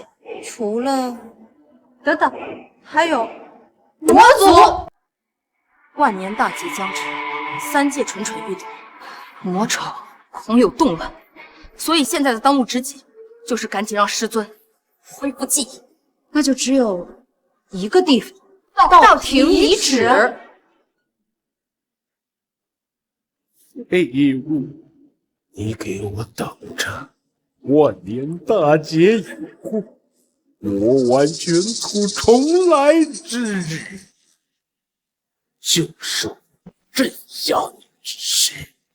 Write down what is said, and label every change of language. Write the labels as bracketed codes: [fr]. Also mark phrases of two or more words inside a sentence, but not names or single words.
[zh] 除了…… 等等，还有魔族。万年大劫将至，3界蠢蠢欲动，魔潮恐有动乱，所以现在的当务之急就是赶紧让师尊恢復記憶。那就只有一個地方，道庭遺址。廢物，你給我等着！萬年大劫以後，魔丸卷土重來之日，就是鎮壓你之時。